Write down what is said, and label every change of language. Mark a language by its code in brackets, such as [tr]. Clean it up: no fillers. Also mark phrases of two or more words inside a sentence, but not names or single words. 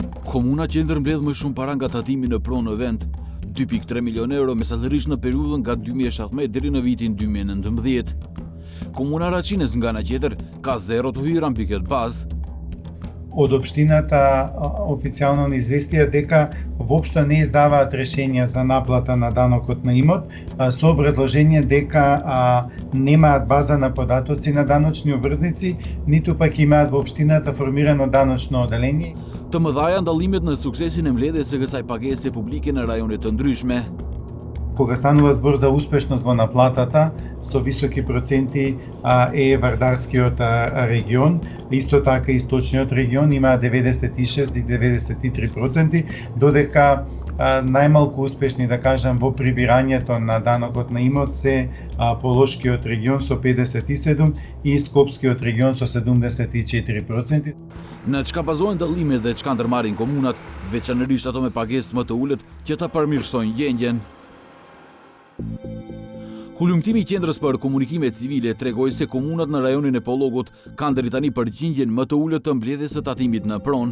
[sq] Komuna që ndërmbledh më shumë para nga tatimi në pronë në vend, 2.3 milion euro mesatërisht në periudhën nga 2017 deri në vitin 2019. Komuna Raçinës nga ana tjetër ka 0 të hyra mbi këtë bazë. [mk] Од општината официјално ни известија дека воопшто не издаваат решенија за наплата на данокот на имот, со образложение дека немаат база на податоци на даночни обврзници, ниту пак имаат во општината формирано даночно оделение. [sq] Të mëdhaja ndallimet në suksesin e mbledhjes së kësaj pagese publike në rajone të ndryshme. [mk] Кога станува збор за успешност во наплатата, со високи проценти е Вардарскиот регион, исто така Источниот регион има 96 и 93%, додека најмалку успешни, да кажам, во прибирањето на данокот на имот се Полошкиот регион со 57 и Скопскиот регион со 74%. [sq] Në çka bazohen dallimet dhe çka ndërmarrin komunat, veçanërisht ato me pagesë më të ulët që ta përmirësojnë gjendjen. Hulumtimi i Qendrës për Komunikime Civile tregoi se komunat në rajonin e Pollogut kanë deri tani përqindjen më të ulët të mbledhjes së tatimit në pronë.